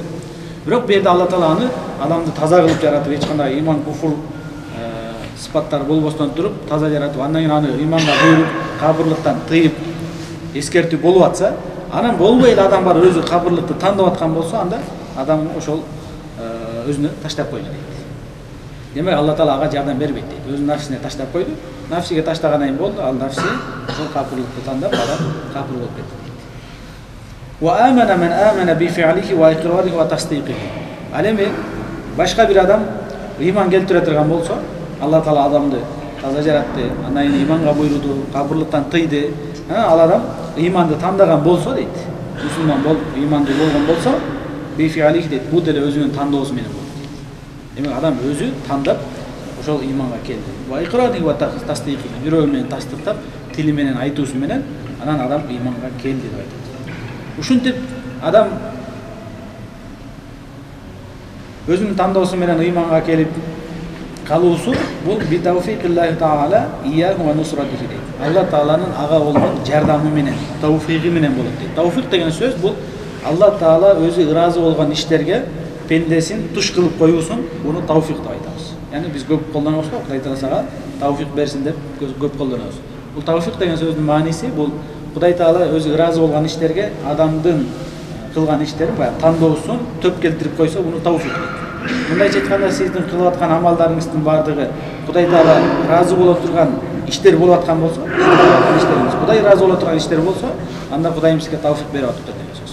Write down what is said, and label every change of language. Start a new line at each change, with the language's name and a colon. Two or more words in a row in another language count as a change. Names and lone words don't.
Kyrgyz: Бирок бу жерде Алла Таала аны адамды таза кылып жаратып, эч кандай ыйман куфур сыпаттар болбостон туруп, таза жаратып, андан кийин аны ыйманга буйруп, капырлыктан тыйып, эскертүү болуп атса, анан болбой эле адам бар өзү капырлыкты тандап аткан болсо, анда адам ошол өзүнө таштап койду дейт. Демек Алла Таала ага жардам бербейт дейт. Өзүнүн нафсисине таштап койду. Нафсиге таштагандан кийин болду, ал нафси ошол капырлыкты тандап, адам капыр болуп кетти дейт.
Arabic: وأما من آمن بفعله وإقراره وتصديقه.
Kyrgyz: Ал эми башка бир адам ыйман келтире турган болсо, Алла Таала адамды таза жаратты, андан кийин ыйманга буйруду, капырлыктан тыйды. Ал адам ыйманды тандаган болсо дейт. Мусулман болуп, ыйманды болгон болсо,
Arabic: بفعله
Kyrgyz: дейт. Бул деле өзүнүн тандоосу менен болот. Демек адам өзү тандап ошол ыйманга келди.
Arabic: وإقراره وتصديقه.
Kyrgyz: Бирөө менен тастыктап, тили менен айтуусу менен анан адам ыйманга келди деп айтат. Ушинтип адам өзүнүн тандоосу менен ыйманга келип калуусу бул
Arabic: بتوفيق الله تعالى إياه ونصرته
Kyrgyz: дейт. Алла Тааланын ага болгон жардамы менен, тавфиqи менен болот дейт. Тавфиq деген сөз бул Алла Таала өзү ыраазы болгон иштерге пендесин туш кылып коюусун, буну тавфиq деп айтабыз. Yani biz көп колдонобуз го, Кудай Таала сага тавфиq берсин деп көп колдонобуз. Бул тавфиq деген сөздүн мааниси бул Кудай Таала өзү ыраазы болгон иштерге адамдын кылган иштерин, баягы тандоосун төп келтирип койсо, буну тавфиq дейт. Мындайча айтканда, сиздин кылып аткан амалдарыңыздын бардыгы Кудай Таала ыраазы боло турган иштер болуп аткан болсо, Кудай ыраазы боло турган иштер болсо, анда Кудайым сизге тавфиq берип атыптыр деген сөз.